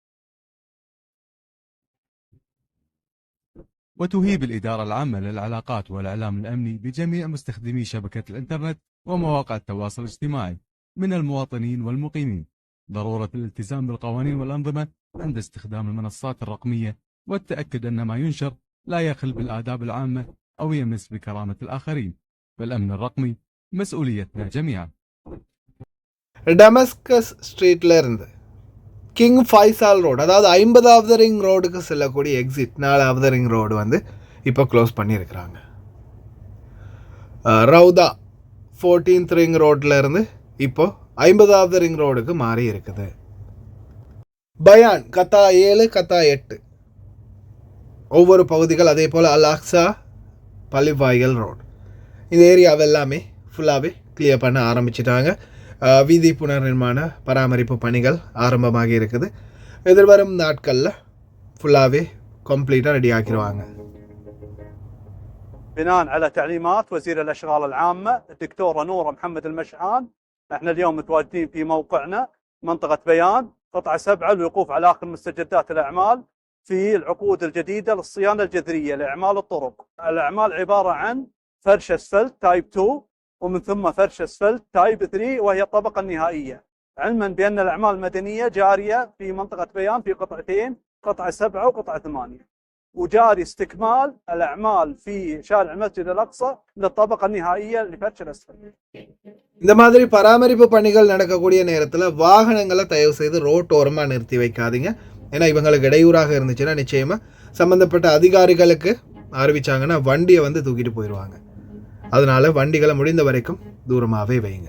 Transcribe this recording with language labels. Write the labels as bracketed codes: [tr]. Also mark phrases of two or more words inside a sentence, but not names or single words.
[ar] وتهيب الإدارة العامة للعلاقات والإعلام الأمني بجميع مستخدمي شبكة الإنترنت ومواقع التواصل الاجتماعي من المواطنين والمقيمين ضرورة الالتزام بالقوانين والأنظمة عند استخدام المنصات الرقمية، والتأكد أن ما ينشر لا يخل بالآداب العامة أو يمس بكرامة الآخرين. فالأمن الرقمي مسؤوليتنا جميعا. [ta] டமஸ்கஸ் ஸ்ட்ரீட்ல இருந்து கிங் ஃபைசால் ரோடு, அதாவது 50வது ரிங் ரோடுக்கு செல்லக்கூடிய எக்ஸிட் 4வது ரிங் ரோடு வந்து இப்போ க்ளோஸ் பண்ணியிருக்கிறாங்க. ரவுதா 14th ரிங் ரோட்டில் இருந்து இப்போ 50வது ரிங் ரோடுக்கு மாறி இருக்குது. பயான் கத்தா 7 கத்தா 8 ஒவ்வொரு பகுதிகள், அதே போல் அல் அக்ஸா பள்ளிவாய்கள் ரோடு, இந்த ஏரியாவை எல்லாமே ஃபுல்லாகவே கிளியர் பண்ண ஆரம்பிச்சிட்டாங்க. வீதி புனர் நிர்மாண பராமரிப்பு பணிகள் ஆரம்பமாகி இருக்குது. எதிர்வரும் நாட்களில் ஃபுல்லாகவே கம்ப்ளீட்டாக ரெடி ஆக்கிடுவாங்க. [ar] بناء على تعليمات وزير الأشغال العامة الدكتورة نورة محمد المشعان، احنا اليوم متواجدين في موقعنا منطقة بيان قطعة 7 للوقوف على آخر مستجدات الأعمال في العقود الجديدة للصيانة الجذرية لأعمال الطرق. الأعمال عبارة عن فرش أسفلت تايب 2 ومن ثم فرش أسفلت تايب 3 وهي الطبقة النهائية، علما بأن الأعمال المدنية جارية في منطقة بيان في قطعتين، قطعة 7 وقطعة 8، وجاري استكمال الأعمال في شارع المسجد الأقصى للطبقة النهائية لفرش الأسفلت. [ta] இந்த மாதிரி பராமரிப்பு பணிகள் நடக்கக்கூடிய நேரத்தில் வாகனங்களை தயவு செய்து ரோட்டோரமாக நிறுத்தி வைக்காதீங்க. ஏன்னா இவங்களுக்கு இடையூறாக இருந்துச்சுன்னா நிச்சயமாக சம்மந்தப்பட்ட அதிகாரிகளுக்கு அறிவிச்சாங்கன்னா வண்டியை வந்து தூக்கிட்டு போயிடுவாங்க. அதனால் வண்டிகளை முடிந்த வரைக்கும் தூரமாகவே வைங்க.